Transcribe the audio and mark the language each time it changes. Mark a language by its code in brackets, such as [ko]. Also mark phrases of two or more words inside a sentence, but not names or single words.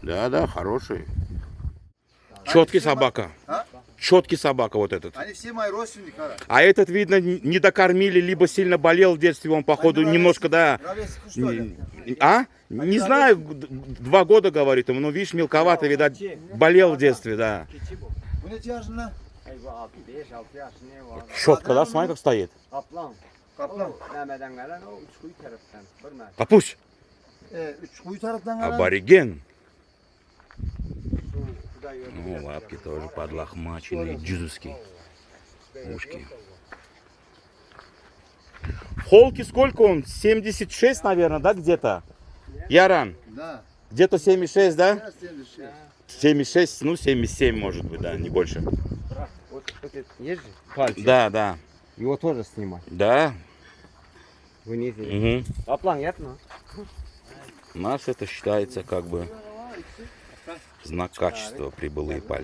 [ru] Да, хороший. Четкий собака. А? Четкий собака вот этот. Они все мои родственники, Кара. А этот, видно, не докормили, либо сильно болел в детстве, он, походу, Они немножко, да. ровесники, что ли? А? Не знаю, 2 года, говорит ему, но, видишь, мелковато, видать, болел в детстве, да. [tr] Bu ne yaşında? ay bu 5-6 yaşında var. [ru] Четко, да? Смотри, как стоит. [tr] Kaplan. Kaplan. Mehmet'den gelen o üç kuyu taraftan. Hürmet. [ru] Капусь. [tr] Üç kuyu taraftan gelen. [ru] Абориген. [tr] Şu kuda yolu. [ru] Ну, лапки тоже подлохмаченные, джизовские. Ушки. Холки сколько он? 76, наверное, да, где-то? Яран. Да. Где-то 76, да? [tr] Biraz temizlik. [ru] 76, ну 77, может быть, да, не больше. Вот этот есть же пальцы. Да, да, Его тоже снимать. да. Вниз. Угу. [tr] Kaplan yatma. [ru] У нас это считается как бы знак качества прибылые пальцы.